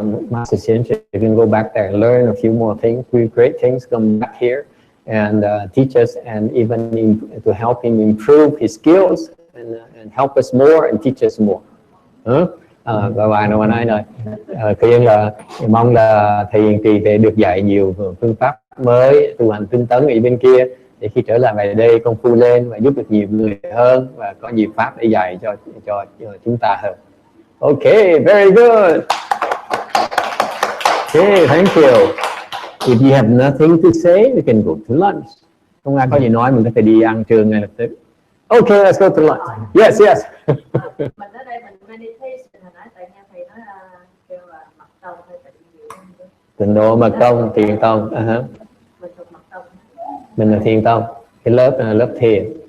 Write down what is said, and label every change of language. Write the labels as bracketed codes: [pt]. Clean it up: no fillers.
[en] Master Xianxue can go back there and learn a few more things, great things, come back here and teach us, and even to help him improve his skills and help us more and teach us more. [vi] Và bài nào mà nói rồi, khuyên là mong là thầy Hiền Trì để được dạy nhiều phương pháp mới, tu hành tinh tấn ở bên kia, để khi trở lại về đây công phu lên và giúp được nhiều người hơn và có nhiều pháp để dạy cho chúng ta hơn. [en] Okay, very good. Okay, thank you. If you have nothing to say, we can go to lunch. [vi] Không ai có gì nói, mình có thể đi ăn trưa ngay lập tức. [en] Okay, let's go to lunch. Yes, yes. [vi] Mình ở đây mình meditation hồi nãy tại nghe thầy nói là kêu là mật tông hay là gì. Tịnh độ mật tông, thiền tông. Mình thuộc mật tông. Mình là thiền tông, cái lớp thiền.